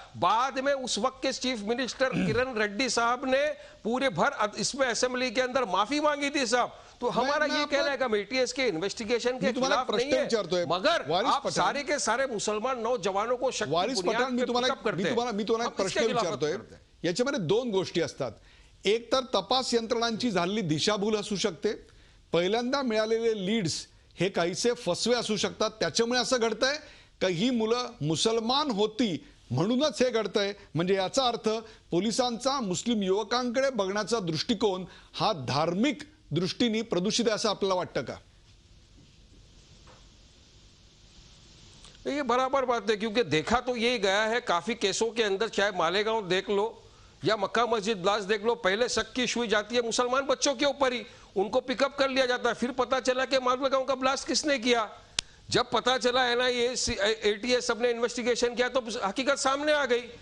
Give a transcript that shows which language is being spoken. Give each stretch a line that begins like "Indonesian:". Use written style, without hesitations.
Hindi: बाद में उस वक्त के चीफ मिनिस्टर किरण रेड्डी साहब ने पूरे भर इसमें असेंबली के अंदर माफी मांगी थी साहब। तो हमारा ये कहना है कि एटीएस के इन्वेस्टिगेशन के खिलाफ नहीं है, मगर आप सारे के सारे मुसलमान नौजवानों को शक की बुनियाद पे पिकअप करते हैं।
Marathi: मी तुम्हाला एक प्रश्न विचारतोय, याच्यामध्ये दोन गोष्टी असतात। एक तर तपास यंत्रणांची झालेली दिशाभूल असू शकते, पहिल्यांदा मिळालेले लीड्स हे काहीसे फसवे असू शकतात, त्याच्यामुळे असं घडतंय का ही मुलं मुसलमान होती म्हणूनच हे घडतंय। म्हणजे याचा अर्थ पोलिसांचा मुस्लिम युवकांकडे बघण्याचा दृष्टिकोन हा धार्मिक दृष्टीने प्रदूषित आहे असं आपल्याला वाटतं का?
Hindi: ये बराबर बात है, क्योंकि देखा तो यही गया है काफी केसों के अंदर, चाहे मालेगांव देख लो या मक्का मस्जिद ब्लास्ट देख लो, पहले शक की सुई जाती है मुसलमान बच्चों के ऊपर ही, उनको पिकअप कर लिया जाता है। फिर पता चला कि मालेगांव का ब्लास्ट किसने किया। जब पता चला एनआईए एटीएस सबने इन्वेस्टिगेशन किया तो हकीकत सामने आ गई।